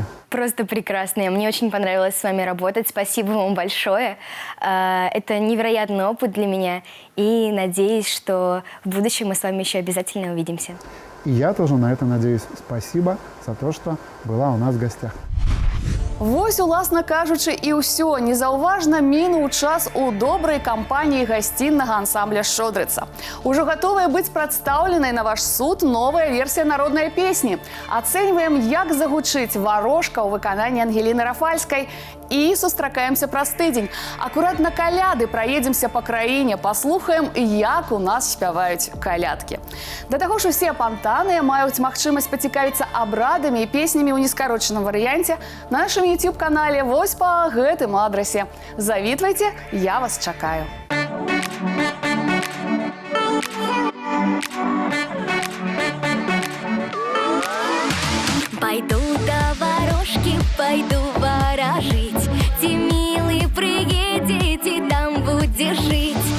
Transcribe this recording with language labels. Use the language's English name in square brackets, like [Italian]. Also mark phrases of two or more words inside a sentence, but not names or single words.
[Russian] Просто прекрасные. Мне очень понравилось с вами работать. Спасибо вам большое. Это невероятный опыт для меня. И надеюсь, что в будущем мы с вами еще обязательно увидимся. И я тоже на это надеюсь. Спасибо за то, что была у нас в гостях. [Belarusian] Вось, уласна кажучы, і ўсё. Незаўважна мінуў час у добрай кампаніі гасціннага ансамбля «Шодрыца». Ужо гатовая быць прадстаўленай на ваш суд новая версія народнай песні. Ацэньваем, як загучыць «Варошка» ў выкананні Ангеліны Рафальскай і сустракаемся праз тыдзень. Акурат на каляды праедземся па краіне, паслухаем, як у нас спяваюць калядкі. Да таго ж усе апантаныя маюць магчымасць пацікавіцца абрадамі і песнямі ў нескарочаным варыянце на нашым YouTube-канале вось па гэтым адрасе. Завітвайце, я вас чакаю. [Russian] Пойду до Варошки, пойду ворожить. Те милые приедете, там будешь жить.